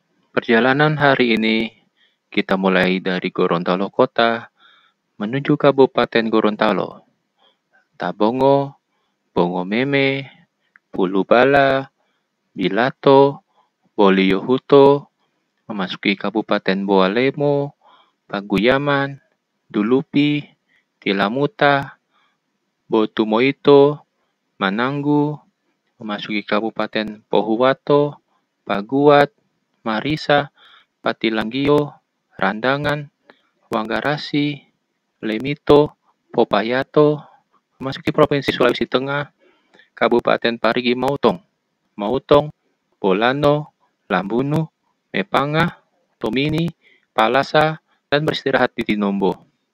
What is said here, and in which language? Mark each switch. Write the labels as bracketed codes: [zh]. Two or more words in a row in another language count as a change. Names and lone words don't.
[id] Perjalanan hari ini kita mulai dari Gorontalo Kota menuju Kabupaten Gorontalo, Tabongo, Bongomeme, Pulubala, Bilato, Boliohuto, memasuki Kabupaten Boalemo, Paguyaman, Dulupi, Tilamuta, Botumoito, Mananggu, memasuki Kabupaten Pohuwato, Paguat, Marisa, Patilanggio, Randangan, Wanggarasi, Lemito, Popayato, memasuki Provinsi Sulawesi Tengah, Kabupaten Parigi Mutong, Bolano, Lambunu, Mepanga, Tomini, Palasa, dan beristirahat di Tinombo.